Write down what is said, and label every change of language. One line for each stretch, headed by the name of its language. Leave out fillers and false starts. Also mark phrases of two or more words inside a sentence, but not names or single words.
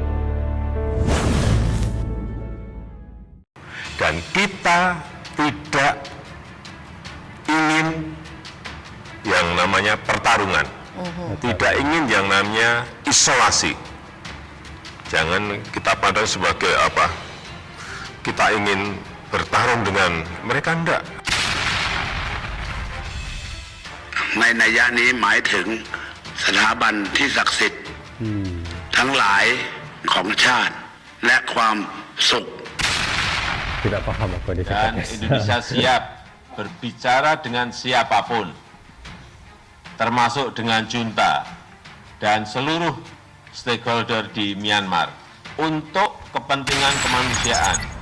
Indonesian: Dan kita tidak ingin yang namanya pertarungan, tidak ingin yang namanya isolasi. Jangan kita pandang sebagai apa, kita ingin bertarung dengan mereka, enggak.
Thai: ในนัยยะนี้หมายถึงสถาบันที่ศักดิ์สิทธิ์ทั้งหลายของชาติและความสุข
Malay: Tidak faham apa dia cakap.
Indonesian: Dan Indonesia siap berbicara dengan siapapun, termasuk dengan junta dan seluruh stakeholder di Myanmar untuk kepentingan kemanusiaan.